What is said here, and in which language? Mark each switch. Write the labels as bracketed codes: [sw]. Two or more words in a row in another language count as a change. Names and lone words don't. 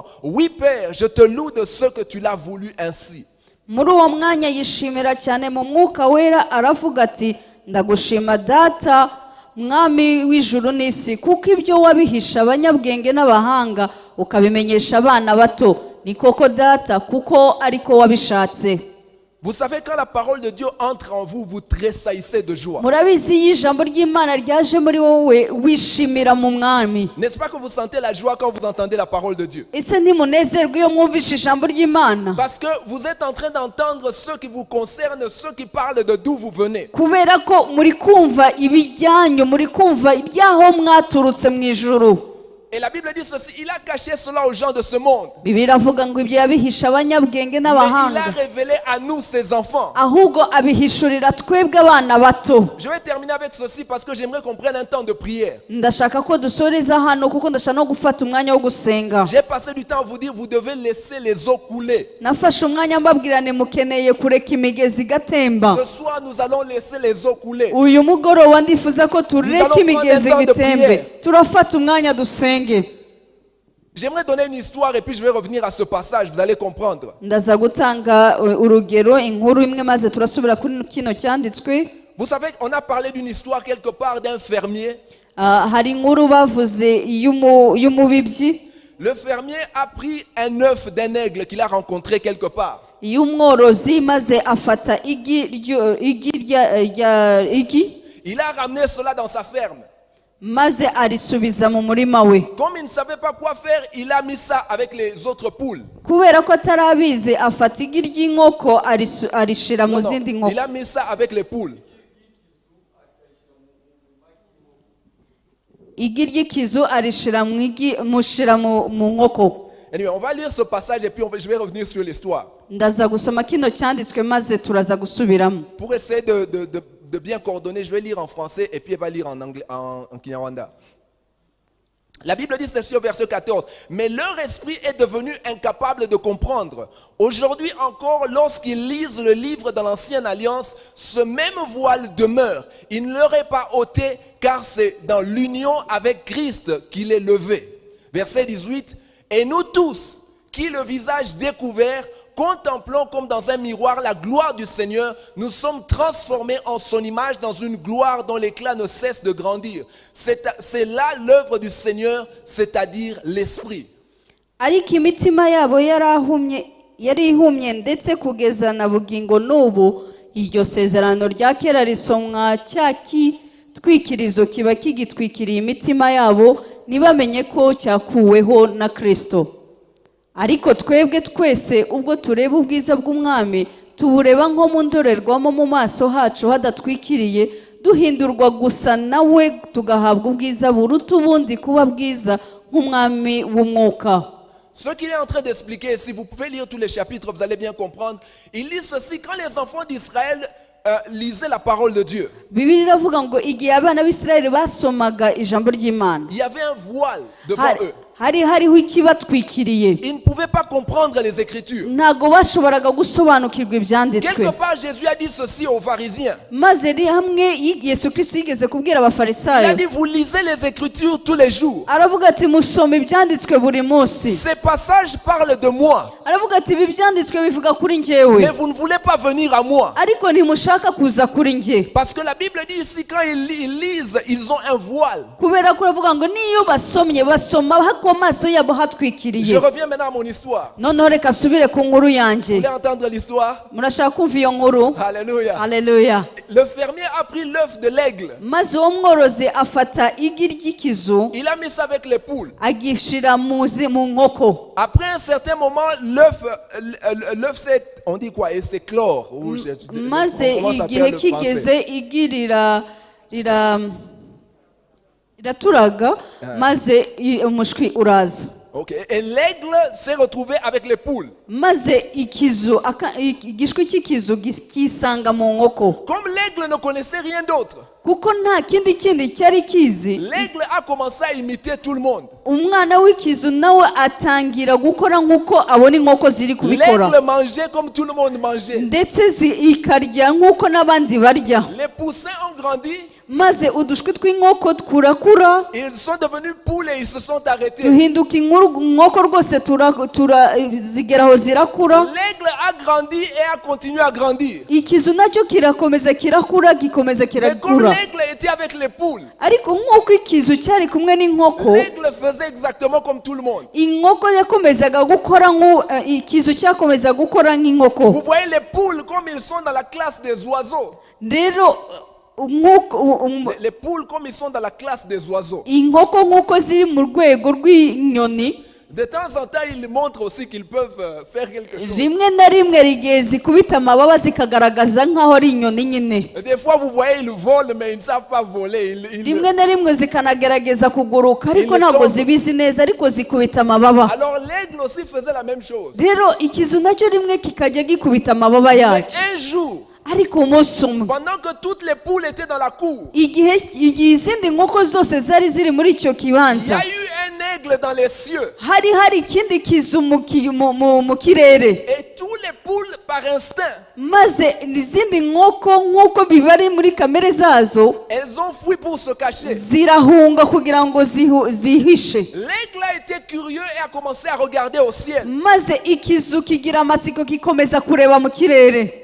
[fr] Oui Père, je te loue de ce que tu l'as voulu ainsi. [rw] Muri uwo mwanya yishimira cyane mu mwuka wera, aravuga ati ndagushima data mwami w'ijuru n'isi, kuko ibyo wabihisha abanyabwenge n'abahanga ukabimenyesha abana bato. Ni koko data, kuko ariko wabishatse. [fr] Vous savez, quand la parole de Dieu entre en vous, vous tressaillissez de joie. [rw] Murabizi iyo ijambo ry'Imana ryaje muri wowe wishimira mu mwami. [fr] N'est-ce pas que vous sentez la joie quand vous entendez la parole de Dieu? [rw] Ese ntimunezerwe iyo mwumvishe ijambo ry'Imana? [fr] Parce que vous êtes en train d'entendre ce qui vous concerne, ceux qui parlent de d'où vous venez. [rw] Kubera ko muri kumva ibijyanyo, muri kumva ibyaho mwaturutse mu ijuru. [fr] Et la Bible dit ceci, il a caché cela aux gens de ce monde. [rw] Bibiliya iravuga ngo ibyo yabihisha abanyabwenge [fr] Mais il [rw] n'abahanga, [fr] a révélé à nous, ses enfants. [rw] ahubwo abihishurira twebwe abana bato. [fr] Je vais terminer avec ceci parce que j'aimerais qu'on prenne un temps de prière. [rw] Ndashaka ko dusoreza hano kuko ndashaka no gufata umwanya wo gusenga. [fr] J'ai passé du temps à vous dire, vous devez laisser les eaux couler. [rw] Nafashe umwanya mbabwira mukeneye kureka imigezi igatemba. [fr] Ce soir, nous allons laisser les eaux couler. [rw] Uyu mugoroba ndifuza ko tureka imigezi [fr] prendre un temps de [rw] gitembe. [fr] prière. [rw] Turafata umwanya dusenge. [fr] J'aimerais donner une histoire et puis je vais revenir à ce passage, vous allez comprendre. [rw] Ndaza gutanga urugero, inkuru imwe maze turasubira kuri kino cyanditswe. [fr] Vous savez, on a parlé d'une histoire quelque part d'un fermier. [rw] Hari inkuru bavuze y'umubibyi. [fr] Le fermier a pris un œuf d'un aigle qu'il a rencontré quelque part. [rw] Y'umworozi maze afata igi. [fr] Il a ramené cela dans sa ferme. [rw] Maze arisubiza mu murima we. [fr] Comme il ne savait pas quoi faire, il a mis ça avec les autres poules. [rw] Kubera ko atarabizi afata igi ry'inkoko arishira mu zindi nkoko. [fr] Il a mis ça avec les poules. [rw] Igi ry'ikizu arishira mu nkoko. [fr] Anyway, on va lire ce passage et puis je vais revenir sur l'histoire. [rw] Ndaza gusoma kino cyanditswe maze turaza gusubiramo. [fr] Pour essayer de bien coordonner, je vais lire en français et puis elle va lire en anglais, en Kinyarwanda. La Bible dit ceci au verset 14. Mais leur esprit est devenu incapable de comprendre. Aujourd'hui encore, lorsqu'ils lisent le livre de l'Ancienne Alliance, ce même voile demeure. Il ne leur est pas ôté, car c'est dans l'union avec Christ qu'il est levé. Verset 18. Et nous tous, qui le visage découvert, contemplons comme dans un miroir la gloire du Seigneur, nous sommes transformés en son image dans une gloire dont l'éclat ne cesse de grandir. C'est là l'œuvre du Seigneur, c'est-à-dire l'Esprit. [rw] Ariko imitima yabo yari ihumye ndetse kugeza na bugingo n'ubu, iryo sezerano rya kera risomwa cya kitwikirizo kiba kigitwikiriye imitima yabo, ntibamenye ko cyakuweho na Kristo. Ariko twebwe twese ubwo tureba ubwiza bw'umwami, tubureba nko mu ndorerwamo mu maso hacu hadatwikiriye, duhindurwa gusa nawe tugahabwa ubwiza buruta ubundi kuba bwiza nk'umwami w'umwuka. [fr] Ce qu'il est en train d'expliquer, si vous pouvez lire tous les chapitres, vous allez bien comprendre. Il dit ceci, quand les enfants d'Israël lisaient la parole de Dieu, [rw] Bibiliya iravuga ngo igihe abana b'Isirayeli basomaga ijambo ry'Imana, [fr] il y avait un voile devant eux. [rw] hariho ikibatwikiriye. [fr] Ils ne pouvaient pas comprendre les Écritures. [rw] Ntago bashoboraga gusobanukirwa ibyanditswe. [fr] Quelque part, Jésus a dit ceci aux pharisiens. [rw] Maze hamwe Yesu Kristo yigeze kubwira [fr] Il a [rw] abafarisayo, [fr] dit, vous lisez les Écritures tous les jours. [rw] aravuga ati musoma ibyanditswe buri munsi. [fr] Ces passages parlent de moi. [rw] Aravuga ati ibi byanditswe bivuga kuri njyewe, [fr] Mais vous ne voulez pas venir à moi. [rw] ariko ntimushaka kuza kuri njye. [fr] Parce que la Bible dit ici, quand ils lisent, ils ont un voile. [rw] Kubera ko aravuga ngo niyo basomye basoma hako amaso yabo [fr] Je [rw] hatwikiriye. [fr] reviens maintenant à mon histoire. [rw] Noneho reka asubire ku nkuru [fr] Vous [rw] yanjye. [fr] voulez entendre l'histoire? [rw] Murashaka kumva iyo nkuru? [fr] Alléluia. [rw] Haleluya. [fr] Le fermier a pris l'œuf de l'aigle. [rw] Maze uwo mworozi afata igi ry'ikizu [fr] Il a mis ça avec les poules. [rw] agishira mu nkoko. [fr] Après un certain moment, l'œuf s'est, on dit quoi? Et c'est chlore. [rw] Maze [fr] Comment ça [rw] igihe [fr] s'appelle le [rw] kigeze [fr] français? [rw] igi riraturaga, maze umushwi uraza. [fr] Ok. Et l'aigle s'est retrouvé avec les poules. [rw] maze igishwi cy'ikizu kisanga mu nkoko [fr] Comme l'aigle ne connaissait rien d'autre, [rw] kuko nta kindi cyari kizi. [fr] l'aigle a commencé à imiter tout le monde. [rw] Umwana w'ikizu nawe atangira gukora nk'uko abona inkoko ziri kubikora, [fr] L'aigle mangeait comme tout le monde mangeait. [rw] ndetse ikarya nk'uko n'abandi barya. [fr] Les poussins ont grandi, [rw] maze udushwi tw'inkoko turakura [fr] ils sont devenus poules et ils se sont arrêtés. [rw] duhinduka inkoko rwose zigera aho zirakura. [fr] L'aigle a grandi et a continué à grandir. [rw] Ikizu nacyo kirakomeza kirakura gikomeza [fr] Mais comme [rw] kirakura, [fr] l'aigle était avec les poules, [rw] ariko nk'uko ikizu cyari kumwe n'inkoko, [fr] l'aigle faisait exactement comme tout le monde. [rw] inkoko yakomezaga gukora ikizu cyakomeza gukora [fr] Vous [rw] nk'inkoko. [fr] voyez les poules comme ils sont dans la classe des oiseaux. [rw] Rero [fr] Les poules comme ils sont dans la classe des oiseaux. [rw] inkoko nk'uko ziri mu rwego rw'inyoni, [fr] De temps en temps, ils montrent aussi qu'ils peuvent faire quelque chose. [rw] rimwe na rimwe rigiye zikubita amababa zikagaragaza nk'aho ari inyoni nyine. [fr] Et des fois, vous voyez, ils volent, mais ils ne savent pas voler. [rw] Rimwe na rimwe zikanagerageza kuguruka ariko ntabwo zibizi neza, ariko zikubita amababa. [fr] Alors l'aigle aussi faisait la même chose. [rw] Rero ikizu nacyo rimwe kikajya gikubita amababa [fr] Mais [rw] yacyo, [fr] un jour, [rw] ariko umunsi umwe [fr] pendant que toutes les poules étaient dans la cour, [rw] igihe izindi nkoko zose zari ziri muri icyo [fr] il y [rw] kibanza, [fr] a eu un aigle dans les cieux. [rw] hari ikindi kizu mu kirere, [fr] Et tous les poules, par instinct, [rw] maze izindi nkoko nk'uko bibari muri kamere zazo [fr] elles ont fui pour se cacher. [rw] zirahunga kugira ngo zihishe. [fr] L'aigle a été curieux et a commencé à regarder au ciel. [rw] Maze ikizu kigira amatsiko gikomeza kureba mu kirere.